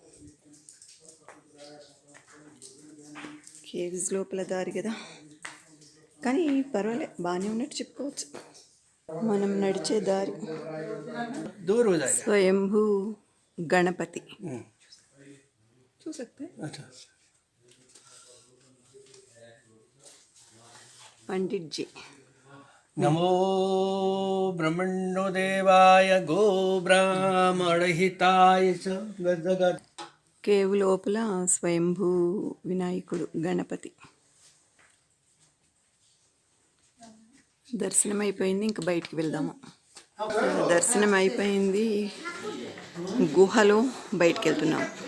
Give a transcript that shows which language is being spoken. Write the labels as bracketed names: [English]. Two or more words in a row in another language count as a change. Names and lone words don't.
[Telugu] కేవ్స్ లోపల దారి కదా, కానీ పర్వాలే, బాగానే ఉన్నట్టు చెప్పుకోవచ్చు. మనం నడిచే దారి. స్వయంభూ గణపతి చూసక్తే. [Hindi] पंडित जी। [Sanskrit] नमो ब्रह्मण्यो देवाय गो ब्राह्मणहिताय च गजगद। [Telugu] కేవ్ లోపల స్వయంభూ వినాయకుడు గణపతి దర్శనం అయిపోయింది. ఇంకా బయటికి వెళ్దాము. దర్శనం అయిపోయింది. గుహలో బయటికి వెళ్తున్నాం.